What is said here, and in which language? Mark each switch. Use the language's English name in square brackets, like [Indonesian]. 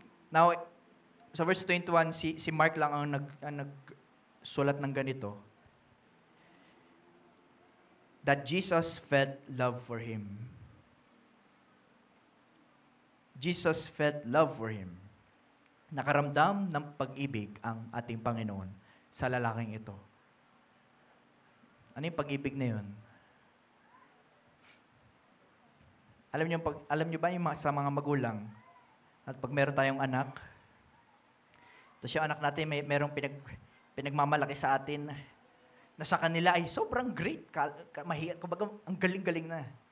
[Filipino] Now, sa verse 21, si Mark lang ang nagsulat ng ganito. [English] That Jesus felt love for him. Jesus felt love for him. [Filipino] Nakaramdam ng pag-ibig ang ating Panginoon sa lalaking ito. Ano yung pag-ibig na yun? Alam niyo ba yung sa mga magulang, at pag meron tayong anak, tapos yung anak natin merong pinagmamalaki sa atin, na sa kanila ay sobrang great, kumbaga ang galing-galing na.